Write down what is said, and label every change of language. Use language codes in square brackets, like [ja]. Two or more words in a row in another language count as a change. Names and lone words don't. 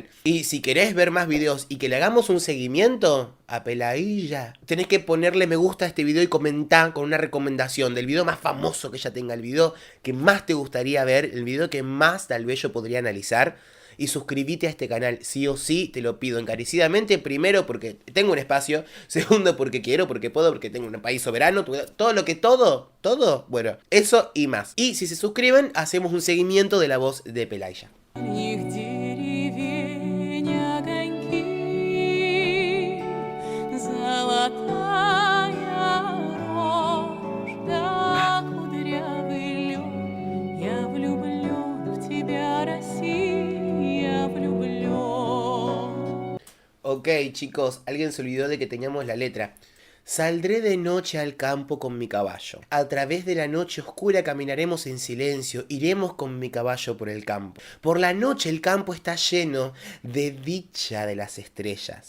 [es] Y si querés ver más videos y que le hagamos un seguimiento a Peladilla, tenés que ponerle me gusta a este video y comentar con una recomendación del video más famoso que ella tenga, el video que más te gustaría ver, el video que más tal vez yo podría analizar. Y suscríbete a este canal, sí o sí, te lo pido encarecidamente. Primero porque tengo un espacio, segundo porque quiero, porque puedo, porque tengo un país soberano, todo, bueno, eso y más. Y si se suscriben, hacemos un seguimiento de la voz de Peladilla. [ru] Их деревень огоньки, золотая рожь, да кудрявый лед. Я влюблен в тебя, Россия, влюблен. [es] Ok, chicos, alguien se olvidó de que teníamos la letra. Saldré de noche al campo con mi caballo. A través de la noche oscura caminaremos en silencio, iremos con mi caballo por el campo. Por la noche el campo está lleno de dicha de las estrellas.